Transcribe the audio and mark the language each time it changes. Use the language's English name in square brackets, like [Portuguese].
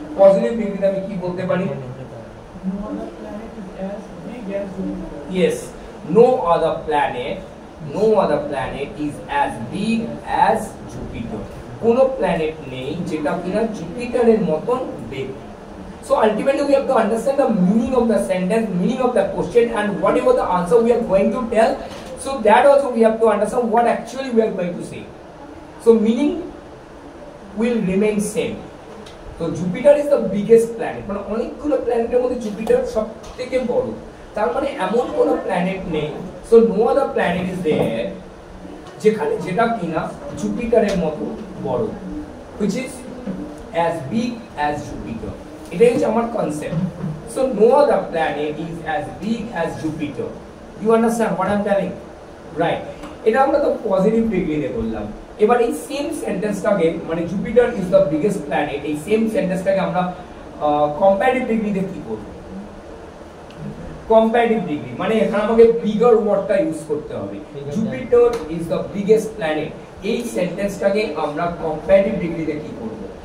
[Bangla] Positive ডিগ্রিতে আমি কি বলতে পারি, [English] yes, no other planet is as big as Jupiter, [Bangla] কোনো প্ল্যানেট নেই যেটা কিনা জুপিটারের মতন big. [English] So ultimately we have to understand the meaning of the sentence, meaning of the question, and whatever the answer we are going to tell, so that also we have to understand what actually we are going to say. So meaning will remain same. So Jupiter is the biggest planet, [Bangla] মানে অনেকগুলো প্ল্যানেটের মধ্যে Jupiter সবথেকে বড়, তার মানে এমন কোনো planet নেই, [English] so no other planet is there [Bangla] যেখানে যেটা কিনা জুপিটারের মতো বড়, [English] which is as big as Jupiter. [Bangla] এটাই হচ্ছে আমার concept. [English] So no other planet is as big as Jupiter. You understand what I'm telling? [Bangla] Right. এটা আমরা তো পজিটিভ ডিগ্রিতে বললাম। এবার এই সেম সেন্টেন্সটাকে মানে [English] Jupiter is the biggest planet, [Bangla] এই সেম সেন্টেন্সটাকে আমরা কম্পারেটিভ ডিগ্রিতে কি করব? কম্পারেটিভ ডিগ্রি মানে এখানে আমাকে বিগার ওয়ার্ডটা ইউজ করতে হবে। [English] Jupiter is the biggest planet, [Bangla] এই সেন্টেন্সটাকে আমরা কম্পারেটিভ ডিগ্রিতে কি করব?